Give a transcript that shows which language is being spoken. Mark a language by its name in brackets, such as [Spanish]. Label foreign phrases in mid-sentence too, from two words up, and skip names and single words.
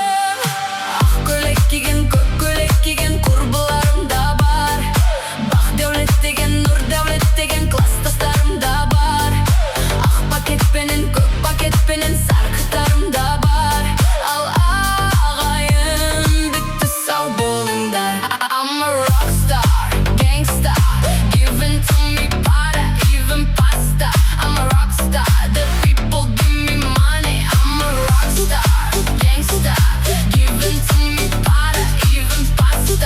[Kazakh] Ақ көйлек киген, көк көйлек киген құрбыларым да бар. Бақ дәулет деген, нұр дәулет деген класстастарым да бар. Ақ пакетпенен, көк пакетпенен сарқыттарым да бар. Ал ағайын бітті сау болыңдар. [English] I'm a rockstar, gangsta, giving to me para, even pasta. I'm a rockstar, the people give me money. I'm a rockstar, gangsta, giving to me para, even pasta.